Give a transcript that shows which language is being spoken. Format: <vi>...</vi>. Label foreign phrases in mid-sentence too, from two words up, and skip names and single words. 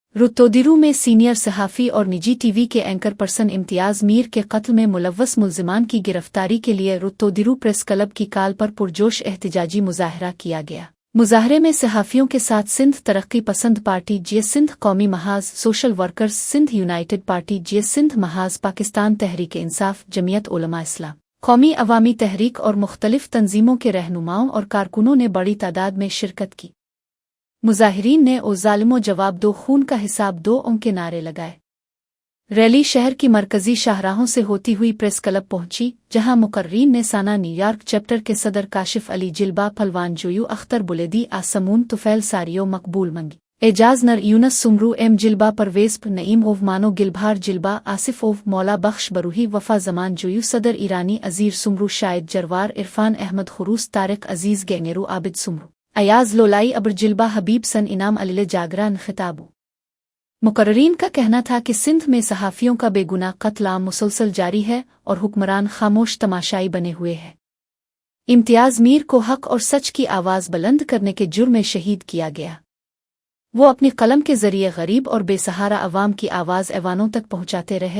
<ur>رتودیرو میں سینیئر صحافی اور نجی ٹی وی کے اینکر پرسن امتیاز میر کے قتل میں ملوث ملزمان کی گرفتاری کے لیے رتودیرو پریس کلب کی کال پر پرجوش احتجاجی مظاہرہ کیا گیا. مظاہرے میں صحافیوں کے ساتھ سندھ ترقی پسند پارٹی جے سندھ قومی محاذ، سوشل ورکرز سندھ یونائیٹڈ پارٹی جے سندھ محاذ، پاکستان تحریک انصاف، جمعیت علماء اسلام، قومی عوامی تحریک اور مختلف تنظیموں کے رہنماؤں اور کارکنوں نے بڑی تعداد میں شرکت کی. مظاہرین نے او ظالمو جواب دو، خون کا حساب دو کے نعرے لگائے. ریلی شہر کی مرکزی شاہراہوں سے ہوتی ہوئی پریس کلب پہنچی، جہاں مقررین نے سانا نیویارک چیپٹر کے صدر کاشف علی جلبا، فلوان جویو اختر بلیدی، آسمون طفیل ساریو، مقبول منگی، اعجاز نر، یونس سومرو، ایم جلبا, پرویز نعیم اوو، مانو گلبھار جلبا، آصف اوو، مولا بخش بروہی، وفا زمان جویو، صدر ایرانی، عزیر سومرو، شاہد جروار، عرفان احمد خروس، طارق عزیز، گینگیرو، عابد سومرو، ایاز لولائی، ابر جلبا، حبیب سن، انعام علیلے جاگران خطابو. مقررین کا کہنا تھا کہ سندھ میں صحافیوں کا بےگناہ قتل عام مسلسل جاری ہے اور حکمران خاموش تماشائی بنے ہوئے ہیں. امتیاز میر کو حق اور سچ کی آواز بلند کرنے کے جرم میں شہید کیا گیا. وہ اپنی قلم کے ذریعے غریب اور بےسہارا عوام کی آواز ایوانوں تک پہنچاتے رہے.</ur>